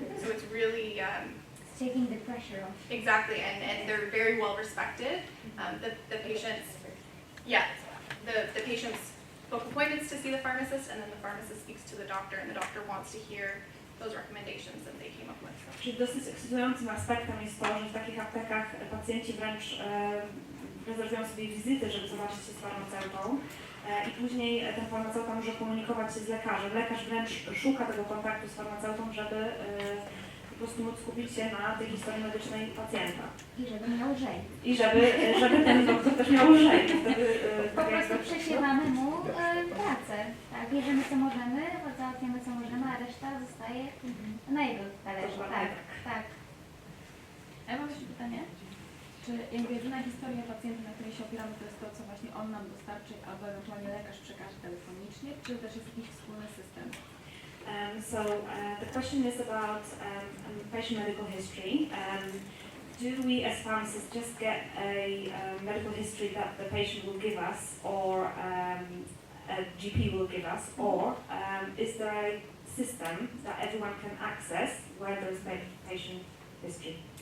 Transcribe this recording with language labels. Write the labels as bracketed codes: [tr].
[en] So it's really, It's taking the pressure off. exactly, and they're very well respected. The patients, yeah, the patients book appointments to see the pharmacist, and then the pharmacist speaks to the doctor, and the doctor wants to hear those recommendations that they came up with. [pl] Czyli dosyć ekscytującym aspektem jest to, że w takich aptekach pacjenci wręcz rezerwują sobie wizyty, żeby zobaczyć się z farmaceutą i później ten farmaceuta może komunikować się z lekarzem. Lekarz wręcz szuka tego kontaktu z farmaceutą, żeby po prostu móc skupić się na tej historii medycznej pacjenta. I żeby miał lżej. I żeby ten doktor też miał lżej. Wtedy, Po prostu przesiewamy mu pracę. Tak, bierzemy co możemy, załatwiamy co możemy, a reszta zostaje na jego talerzu. Tak, tak. A ja mam jeszcze pytanie. Czy jakby jedyna historia pacjenta, na której się opieramy, to jest to, co właśnie on nam dostarczy, albo ewentualnie lekarz przekaże telefonicznie, czy też jest jakiś wspólny system? [en] So the question is about patient medical history. Do we as pharmacists just get a medical history that the patient will give us or a GP will give us, or is there a system that everyone can access where there's patient history?